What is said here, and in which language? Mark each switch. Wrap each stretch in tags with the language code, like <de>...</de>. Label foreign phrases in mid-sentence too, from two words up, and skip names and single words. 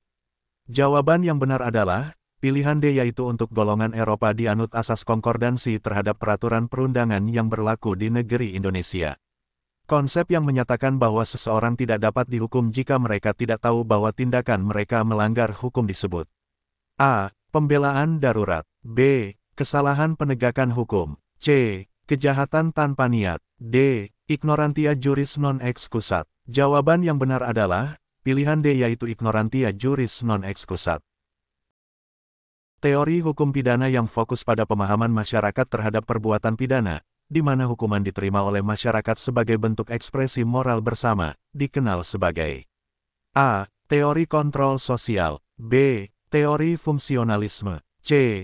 <id>Jawaban yang benar adalah pilihan D, yaitu untuk golongan Eropa dianut asas konkordansi terhadap peraturan perundangan yang berlaku di negeri Indonesia. Konsep yang menyatakan bahwa seseorang tidak dapat dihukum jika mereka tidak tahu bahwa tindakan mereka melanggar hukum disebut A. Pembelaan darurat. B. Kesalahan penegakan hukum. C. Kejahatan tanpa niat. D.</id> <la>Ignorantia juris non excusat.</la> <id>Jawaban yang benar adalah pilihan D, yaitu</id> <la>ignorantia juris non excusat.</la> <id>Teori hukum pidana yang fokus pada pemahaman masyarakat terhadap perbuatan pidana, di mana hukuman diterima oleh masyarakat sebagai bentuk ekspresi moral bersama, dikenal sebagai A. Teori kontrol sosial. B. Teori fungsionalisme. C.</id>